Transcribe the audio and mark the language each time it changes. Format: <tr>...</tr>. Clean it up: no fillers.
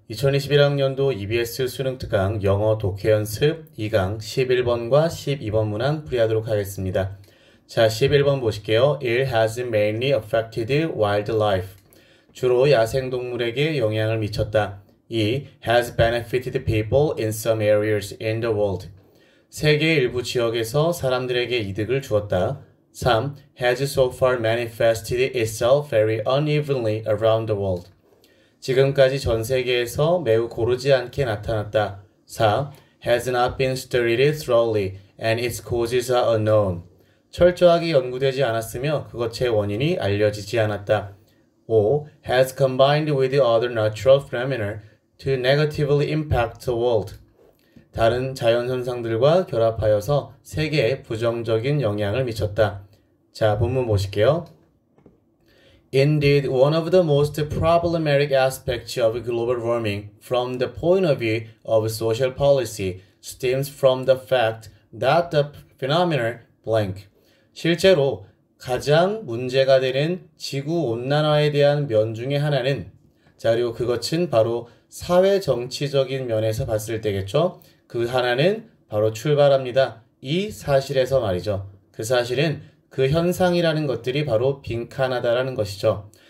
<ko>2021학년도 EBS 수능특강 영어 독해 연습 2강 11번과 12번 문항 풀이하도록 하겠습니다. 자, 11번 보실게요.</ko> <en>It has mainly affected wildlife.</en> <ko>주로 야생동물에게 영향을 미쳤다. 2.</ko> <en>has benefited people in some areas in the world.</en> <ko>세계의 일부 지역에서 사람들에게 이득을 주었다. 3.</ko> <en>has so far manifested itself very unevenly around the world.</en> <ko>지금까지 전 세계에서 매우 고르지 않게 나타났다. 4.</ko> <en>has not been studied thoroughly and its causes are unknown.</en> <ko>철저하게 연구되지 않았으며 그것의 원인이 알려지지 않았다. 5.</ko> <en>has combined with other natural phenomena to negatively impact the world.</en> <ko>다른 자연현상들과 결합하여서 세계에 부정적인 영향을 미쳤다. 자, 본문 보실게요.</ko> <en>Indeed, one of the most problematic aspects of global warming from the point of view of social policy stems from the fact that the phenomenon blank.</en> <ko>실제로 가장 문제가 되는 지구온난화에 대한 면 중에 하나는 그리고 그것은 바로 사회 정치적인 면에서 봤을 때겠죠. 그 하나는 바로 출발합니다. 이 사실에서 말이죠. 그 사실은 그 현상이라는 것들이 바로 빈칸하다라는 것이죠.</ko>